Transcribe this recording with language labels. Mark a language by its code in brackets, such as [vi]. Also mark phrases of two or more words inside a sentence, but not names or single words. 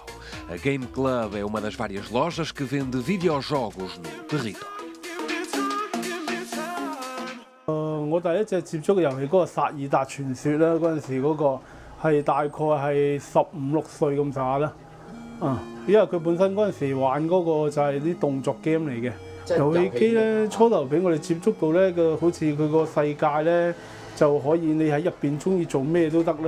[pt] A Game Club é uma das várias lojas que vende videojogos no território. [yue] 我第一隻接觸嘅遊戲嗰個《薩爾達傳說》咧，嗰陣時嗰個係大概係15、16歲咁上下啦。因為佢本身嗰陣時玩嗰個就係啲動作 game 嚟嘅。遊戲機咧初頭俾我哋接觸到咧，好似佢個世界咧就可以你喺入邊中意做咩都得啦。